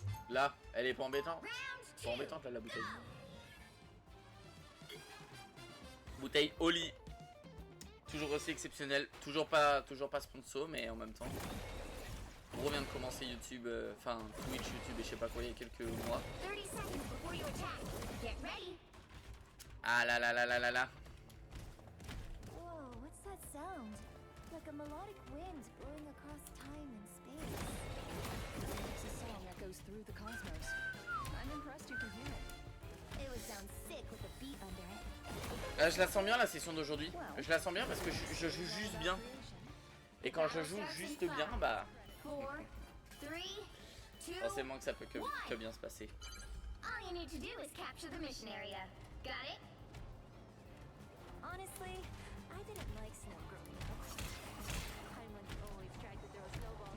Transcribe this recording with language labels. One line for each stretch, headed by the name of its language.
French: Là, elle est pas embêtante. C'est pas embêtante là la bouteille. Bouteille Oli. Toujours aussi exceptionnel. Toujours pas sponsor, mais en même temps. On vient de commencer YouTube, enfin Twitch, YouTube et je sais pas quoi il y a quelques mois.
English: 30 seconds before you attack. Get ready. Ah là là là là là là. Whoa, what's that sound? Like a melodic wind blowing across time and space. It's a song that goes through the cosmos. I'm impressed you can hear it. It would sound sick with a beat under it.
French: Je la sens bien la session d'aujourd'hui. Je la sens bien parce que je joue juste bien. Et quand je joue juste bien, bah
English: 4, 3, 2.
French: forcément que ça peut que bien se passer.
English: All you need to do is capture the mission area. Got it? Honestly, I didn't like snow growing up. I'm one who always tried to throw snowballs.